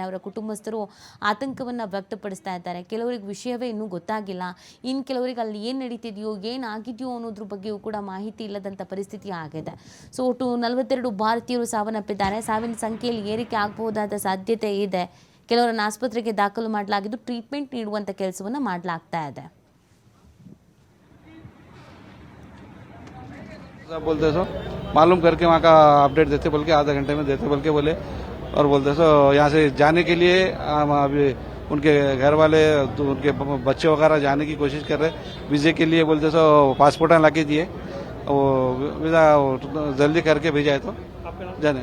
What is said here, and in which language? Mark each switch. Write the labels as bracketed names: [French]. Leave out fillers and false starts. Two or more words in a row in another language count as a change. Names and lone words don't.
[Kannada] ಅವರ ಕುಟುಂಬಸ್ಥರು ಆತಂಕವನ್ನು ವ್ಯಕ್ತಪಡಿಸ್ತಾ ಇದ್ದಾರೆ. ಕೆಲವರಿಗೆ ವಿಷಯವೇ ಇನ್ನೂ ಗೊತ್ತಾಗಿಲ್ಲ, ಇನ್ನು ಕೆಲವರಿಗೆ ಅಲ್ಲಿ ಏನು ನಡೀತಿದೆಯೋ ಏನಾಗಿದೆಯೋ ಅನ್ನೋದ್ರ ಬಗ್ಗೆಯೂ ಕೂಡ ಮಾಹಿತಿ ಇಲ್ಲದಂಥ ಪರಿಸ್ಥಿತಿ ಆಗಿದೆ. ಸೊ ಒಟ್ಟು 42 ಭಾರತೀಯರು ಸಾವನ್ನಪ್ಪಿದ್ದಾರೆ. ಸಾವಿನ ಸಂಖ್ಯೆಯಲ್ಲಿ ಏರಿಕೆ ಆಗಬಹುದಾದ ಸಾಧ್ಯತೆ ಇದೆ. ಕೆಲವರನ್ನು ಆಸ್ಪತ್ರೆಗೆ ದಾಖಲು ಮಾಡಲಾಗಿದ್ದು ಟ್ರೀಟ್ಮೆಂಟ್ ನೀಡುವಂಥ ಕೆಲಸವನ್ನು ಮಾಡಲಾಗ್ತಾ ಇದೆ. [Hindi] बोलते सो मालूम करके वहाँ का अपडेट देते बोल के आधा घंटे में देते बोल के बोले, और बोलते सो यहाँ से जाने के लिए अभी उनके घर वाले उनके बच्चे वगैरह जाने की कोशिश कर रहे, वीजे के लिए बोलते सो पासपोर्ट ला के दिए, वो वीज़ा जल्दी करके भेजा है तो जाने।